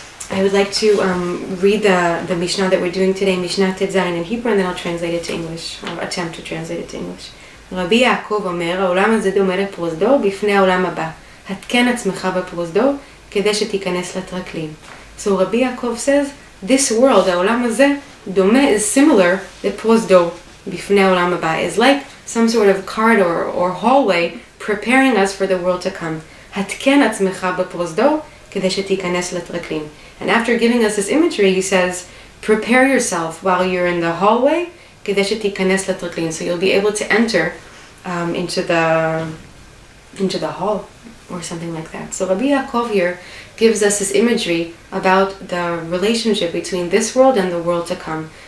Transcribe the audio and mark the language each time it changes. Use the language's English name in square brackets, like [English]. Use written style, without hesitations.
[English] I would like to read the Mishnah that we're doing today, Mishnah16-17 in Hebrew, and then I'll translate it to English, or attempt to translate it to English. [Hebrew] רבי יעקב אומר, העולם הזה דומה לפרוזדור בפני העולם הבא. התקן עצמך בפרוזדור כדי שתיכנס לטרקלין. [English] So Rabbi Yaakov says, this world, [Hebrew] העולם הזה, דומה [English] is similar [Hebrew] לפרוזדור. בפני העולם הבא [English] is like some sort of corridor or hallway preparing us for the world to come. [Hebrew] התקן עצמך בפרוזדור כדי שתיכנס לטרקלין. [English] And after giving us this imagery, he says, prepare yourself while you're in the hallway [Hebrew] כדי שתיכנס לטרקלין. [English] So you'll be able to enter into the hall or something like that. So Rabbi Yaakov here gives us this imagery about the relationship between this world and the world to come.